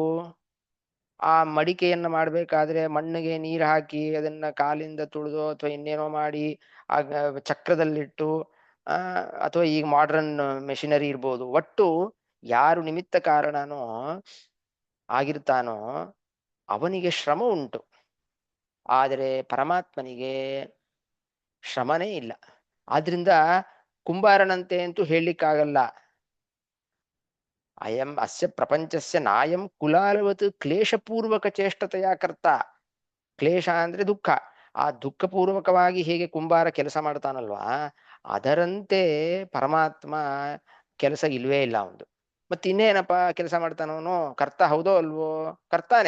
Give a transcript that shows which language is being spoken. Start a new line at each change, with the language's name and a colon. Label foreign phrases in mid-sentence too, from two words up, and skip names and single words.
Kannada: ಆ ಮಡಿಕೆಯನ್ನ ಮಾಡ್ಬೇಕಾದ್ರೆ ಮಣ್ಣಿಗೆ ನೀರು ಹಾಕಿ ಅದನ್ನ ಕಾಲಿಂದ ತುಳಿದು ಅಥವಾ ಇನ್ನೇನೋ ಮಾಡಿ ಆ ಚಕ್ರದಲ್ಲಿಟ್ಟು, ಅಥವಾ ಈಗ
English: modern machinery
Kannada: ಇರ್ಬೋದು. ಒಟ್ಟು ಯಾರು ನಿಮಿತ್ತ ಕಾರಣನೋ ಆಗಿರ್ತಾನೋ ಅವನಿಗೆ ಶ್ರಮ ಉಂಟು. ಆದರೆ ಪರಮಾತ್ಮನಿಗೆ ಶ್ರಮನೇ ಇಲ್ಲ. ಆದ್ರಿಂದ ಕುಂಬಾರನಂತೆ ಅಂತೂ ಹೇಳಲಿಕ್ಕಾಗಲ್ಲ.
Sanskrit: ಅಯಂ ಅಸ್ಯ ಪ್ರಪಂಚಸ್ಯ ನಾಯಂ ಕುಲಾಲವತ್ ಕ್ಲೇಶಪೂರ್ವಕ ಚೇಷ್ಟತೆಯ ಕರ್ತ.
Kannada: ಕ್ಲೇಶ ಅಂದ್ರೆ ದುಃಖ. ಆ ದುಃಖಪೂರ್ವಕವಾಗಿ ಹೇಗೆ ಕುಂಬಾರ ಕೆಲಸ ಮಾಡ್ತಾನಲ್ವಾ, ಅದರಂತೆ ಪರಮಾತ್ಮ ಕೆಲಸ ಇಲ್ವೇ ಇಲ್ಲ ಅವನು. ಮತ್ತಿನ್ನೇನಪ್ಪ ಕೆಲಸ ಮಾಡ್ತಾನವನು? ಕರ್ತ ಹೌದೋ ಅಲ್ವೋ? ಕರ್ತಾನೆ.